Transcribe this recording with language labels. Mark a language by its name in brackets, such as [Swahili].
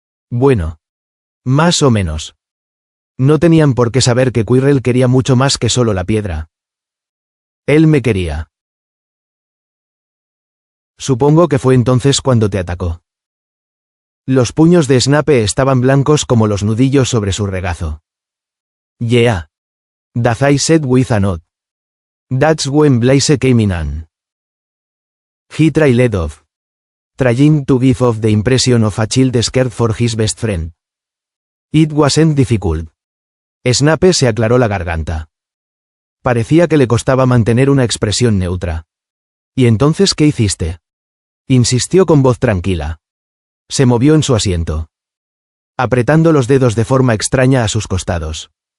[Spanish] Bueno, más o menos. No tenían por qué saber que Quirrell quería mucho más que solo la piedra. Él me quería. Supongo que fue entonces cuando te atacó. Los puños de Snape estaban blancos como los nudillos sobre su regazo. [English] Yeah. Dazai said with a nod. That's when Blaise came in. He trailed off, trying to give off the impression of a child scared for his best friend. It wasn't difficult. [Spanish] Snape se aclaró la garganta. Parecía que le costaba mantener una expresión neutra. ¿Y entonces qué hiciste? Insistió con voz tranquila. Se movió en su asiento, apretando los dedos de forma extraña a sus costados.